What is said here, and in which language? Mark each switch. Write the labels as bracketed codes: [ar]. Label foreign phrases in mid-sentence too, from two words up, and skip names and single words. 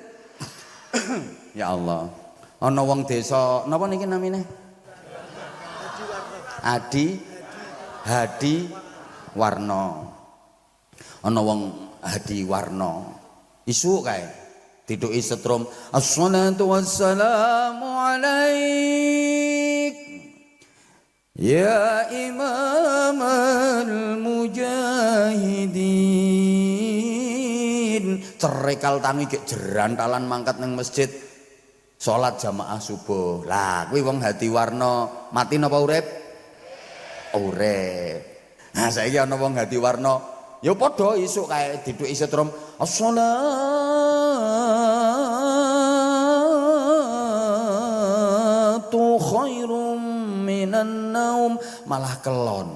[jv] Ya Allah. Ana wong desa napa niki namine? Hadi Warna. Ana wong Hadi Warna. Isuk kae dituki setrum [ar] الصلاة والسلام عليك يا إمام المجاهدين. [jv] Cerekal tangi gek jerantalan mangkat nang masjid salat jamaah subuh. Lah kuwi wong Hadi Warna mati napa urip? Urip. Nah saiki ana wong Hadi Warna ya padha isuk kae dituki setrum [ar] الصلاة خير من النوم, [jv] malah kelon.